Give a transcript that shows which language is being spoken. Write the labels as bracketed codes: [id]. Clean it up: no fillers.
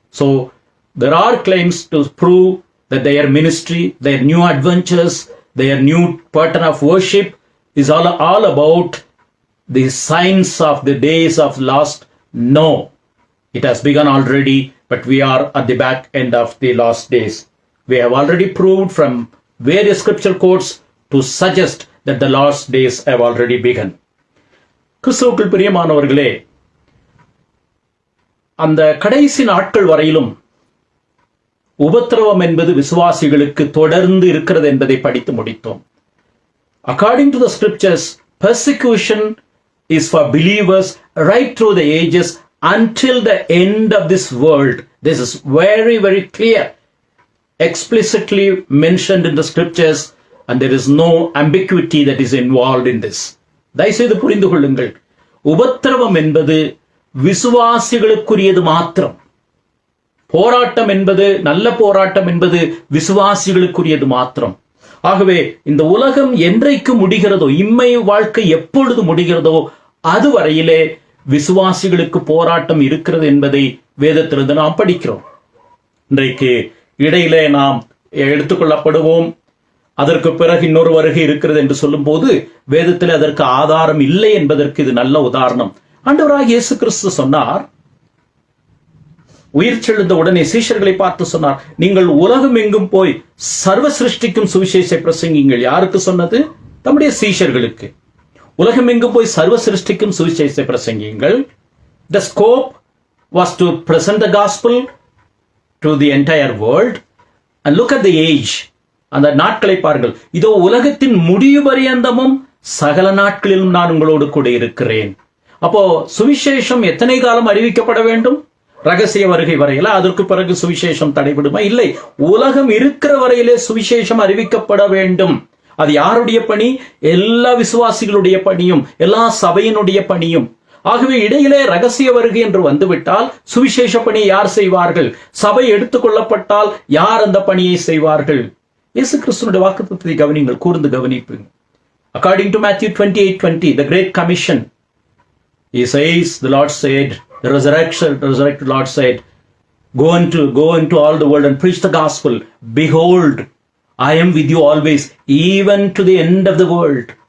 [en] So there are claims to prove that their ministry, their new adventures, their new pattern of worship is all about the signs of the days of last. No, it has begun already, but we are at the back end of the last days. We have already proved from various scripture quotes to suggest that the last days have already begun. [ta] கிறிஸ்துவுக்குள் பிரியமானவர்களே, அந்த கடைசி நாட்கள் வரையிலும் உபத்திரவம் என்பது விசுவாசிகளுக்கு தொடர்ந்து இருக்கிறது என்பதை படித்து முடித்தோம். [en] According to the scriptures, persecution is for believers right through the ages until the end of this world. This is very, very clear, explicitly mentioned in the scriptures, and there is no ambiguity that is involved in this. [ta] தயவுசெய்து புரிந்து கொள்ளுங்கள், உபத்திரவம் என்பது விசுவாசிகளுக்குரியது மாத்திரம். போராட்டம் என்பது, நல்ல போராட்டம் என்பது விசுவாசிகளுக்குரியது மாத்திரம். ஆகவே இந்த உலகம் என்றைக்கு முடிகிறதோ, இம்மை வாழ்க்கை எப்பொழுது முடிகிறதோ அதுவரையிலே விசுவாசிகளுக்கு போராட்டம் இருக்கிறது என்பதை வேதத்திலிருந்து நாம் படிக்கிறோம். இன்றைக்கு இடையிலே நாம் எடுத்துக்கொள்ளப்படுவோம், அதற்கு பிறகு இன்னொரு வருகை இருக்கிறது என்று சொல்லும் போது வேதத்தில் அதற்கு ஆதாரம் இல்லை என்பதற்கு இது நல்ல உதாரணம். ஆண்டவராகிய இயேசு கிறிஸ்து சொன்னார், உயிர் செழுந்த உடனே சீஷர்களை பார்த்து சொன்னார், நீங்கள் உலகம் எங்கும் போய் சர்வ சிருஷ்டிக்கும் சுவிசேஷத்தை பிரசங்கிங்கள். யாருக்கு சொன்னது? தம்முடைய சீஷர்களுக்கு. உலகம் எங்கும் போய் சர்வ சிருஷ்டிக்கும் சுவிசேஷத்தை பிரசங்கிங்கள். [en] The scope was to present the gospel to the entire world. And look at the age. [ta] அந்த நாட்களை பாருங்கள். இதோ உலகத்தின் முடிவு பரியந்தமும் சகல நாட்களிலும் நான் உங்களோடு கூட இருக்கிறேன். அப்போ சுவிசேஷம் எத்தனை காலம் அறிவிக்கப்பட வேண்டும்? ரகசிய வருகை வரையில. அதற்கு பிறகு சுவிசேஷம் தடைபடுமா? இல்லை. உலகம் இருக்கிற வரையிலே சுவிசேஷம் அறிவிக்கப்பட வேண்டும். அது யாருடைய பணி? எல்லா விசுவாசிகளுடைய பணியும், எல்லா சபையினுடைய பணியும். ஆகவே இடையிலே ரகசிய வருகை என்று வந்துவிட்டால் சுவிசேஷ பணி யார் செய்வார்கள்? சபை எடுத்துக்கொள்ளப்பட்டால் யார் அந்த பணியை செய்வார்கள்? இயேசு கிறிஸ்துவினுடைய வாக்குத்தத்தத்தை கவனிங்கள், கூர்ந்து கவனிப்புங்க. [en] According to Matthew 28:20, the Great Commission, he says, the Lord said, the resurrected Lord said, go into all the world and preach the gospel. Behold, I am with you always, even to the end of the world.